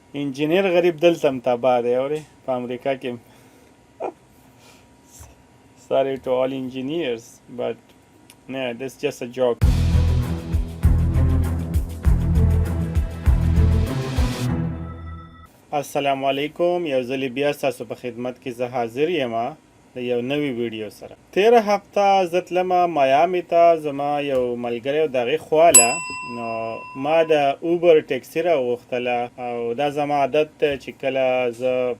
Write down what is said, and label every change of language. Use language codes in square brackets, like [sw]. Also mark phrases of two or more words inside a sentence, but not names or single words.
[ps] انجینیر غریب دلته هم تباه دی اورې په امریکا کې [en] sorry to all engineers but no this is just a joke [ar] السلام علیکم [ps] یو ځل بیا ستاسو په خدمت کې زه حاضر یم د یو نوي ویډیو سره تیره هفته زه تلمه میامي ته زما یو ملګری و د هغې خواله نو ما د اوبر ټیکسي راوغوښتله او دا زما عادت دی چې کله زه